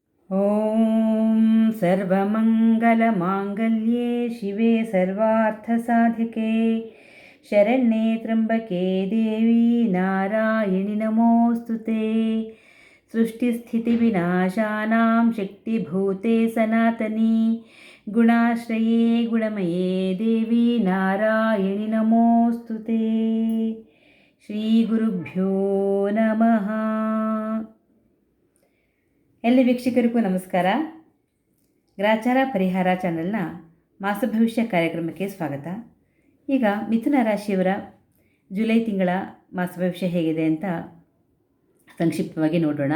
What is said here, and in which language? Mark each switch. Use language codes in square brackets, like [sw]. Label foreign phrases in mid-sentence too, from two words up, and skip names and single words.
[sa] ॐ सर्वमङ्गलमाङ्गल्ये शिवे सर्वार्थसाधिके शरण्ये त्र्यम्बके देवी नारायणि नमोऽस्तु ते। सृष्टिस्थितिविनाशानां शक्तिभूते सनातनी गुणाश्रये गुणमये देवी नारायणि नमोऽस्तु ते। ಶ್ರೀಗುರುಭ್ಯೋ ನಮಃ. [kn] ಎಲ್ಲ ವೀಕ್ಷಕರಿಗೂ ನಮಸ್ಕಾರ. ಗ್ರಾಚಾರ ಪರಿಹಾರ ಚಾನೆಲ್ನ ಮಾಸ ಭವಿಷ್ಯ ಕಾರ್ಯಕ್ರಮಕ್ಕೆ ಸ್ವಾಗತ. ಈಗ ಮಿಥುನ ರಾಶಿಯವರ ಜುಲೈ ತಿಂಗಳ ಮಾಸ ಭವಿಷ್ಯ ಹೇಗಿದೆ ಅಂತ ಸಂಕ್ಷಿಪ್ತವಾಗಿ ನೋಡೋಣ.